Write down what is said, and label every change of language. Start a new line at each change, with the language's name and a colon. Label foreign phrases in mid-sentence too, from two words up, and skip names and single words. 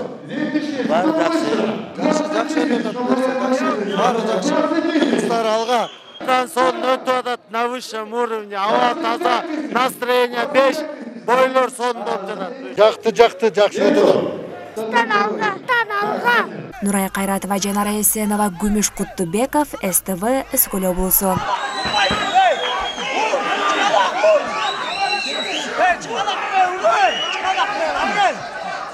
Kyrgyz: Баары жакшы. Жакшы баары жакшы. Кыздар алга. Сон өтүп атат
Russian: на высшем уровне.
Kyrgyz: Аба таза, настроение 5, бойлор сонун болуп жатат. Жакшы өтөт. Нурай Кайратова, Жанара Эсенова, Гүмүш Куттубеков, СТВ, Ыскөл облусу. Çıkalak be, çıkalak be,